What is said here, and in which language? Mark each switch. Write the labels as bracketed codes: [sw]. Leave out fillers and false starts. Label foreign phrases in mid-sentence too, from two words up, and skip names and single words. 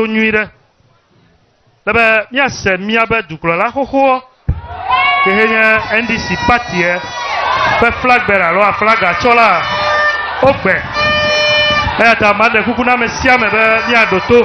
[ee] nyuire lebe mi ase mi abe duklola xoxo ke henye NDC party pe [en] flag bearer [ee] lo flag achola ogbe eta made kuku na mesiame be mi ado to.